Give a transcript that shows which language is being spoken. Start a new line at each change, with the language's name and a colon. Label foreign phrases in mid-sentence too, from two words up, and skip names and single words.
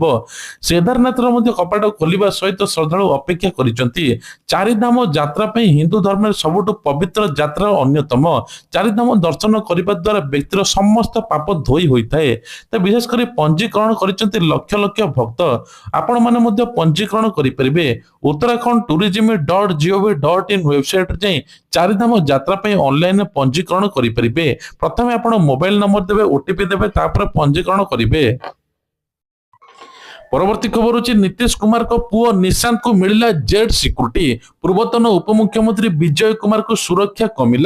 Odia: କେଦାରନାଥର ମଧ୍ୟ କପାଟ ଖୋଲିବା ସହିତ ଶ୍ରଦ୍ଧାଳୁ ଅପେକ୍ଷା କରିଛନ୍ତି। ଚାରିଧାମ ଯାତ୍ରା ପାଇଁ ହିନ୍ଦୁ ଧର୍ମରେ ସବୁଠୁ ପବିତ୍ର ଯାତ୍ରା ଅନ୍ୟତମ। ଚାରିଧାମ ଦର୍ଶନ କରିବା ଦ୍ୱାରା ବ୍ୟକ୍ତିର ସମସ୍ତ ପାପ ଧୋଇ ହୋଇଥାଏ। ତ ବିଶେଷ କରି ପଞ୍ଜୀକରଣ କରିଛନ୍ତି ଲକ୍ଷ ଲକ୍ଷ ଭକ୍ତ। ଆପଣମାନେ ମଧ୍ୟ ପଞ୍ଜୀକରଣ କରିପାରିବେ। ଉତ୍ତରାଖଣ୍ଡ tourism.gov.in ୱେବସାଇଟରେ ଯାଇ ଚାରିଧାମ ଯାତ୍ରା ପାଇଁ ଅନଲାଇନରେ ପଞ୍ଜୀକରଣ କରିପାରିବେ। ପ୍ରଥମେ ଆପଣ
English: mobile number
Odia: ଦେବେ, ଓଟିପି ଦେବେ, ତାପରେ ପଞ୍ଜୀକରଣ କରିବେ। ପରବର୍ତ୍ତୀ ଖବର ହେଉଛି ନୀତିଶ କୁମାରଙ୍କ ପୁଅ ନିଶାନ୍ତଙ୍କୁ ମିଳିଲା
English: Z security.
Odia: ପୂର୍ବତନ ଉପମୁଖ୍ୟମନ୍ତ୍ରୀ ବିଜୟ କୁମାରଙ୍କୁ ସୁରକ୍ଷା କମିଲା।